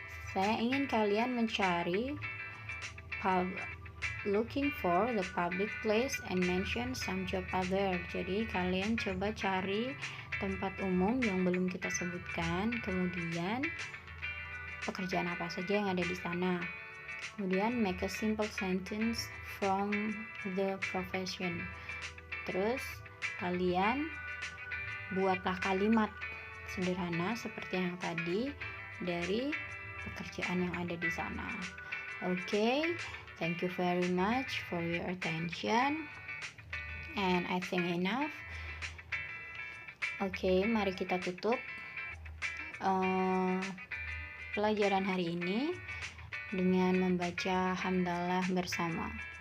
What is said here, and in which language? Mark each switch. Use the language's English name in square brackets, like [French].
[Indonesian] Saya ingin kalian mencari [English] looking for the public place and mention some job other. [Indonesian] Jadi kalian coba cari tempat umum yang belum kita sebutkan, kemudian pekerjaan apa saja yang ada di sana. Kemudian [English] make a simple sentence from the profession. [Indonesian] Terus kalian buatlah kalimat sederhana seperti yang tadi dari pekerjaan yang ada di sana. [English] Okay, thank you very much for your attention, and I think enough. [Indonesian] Okay, mari kita tutup pelajaran hari ini dengan membaca hamdalah bersama.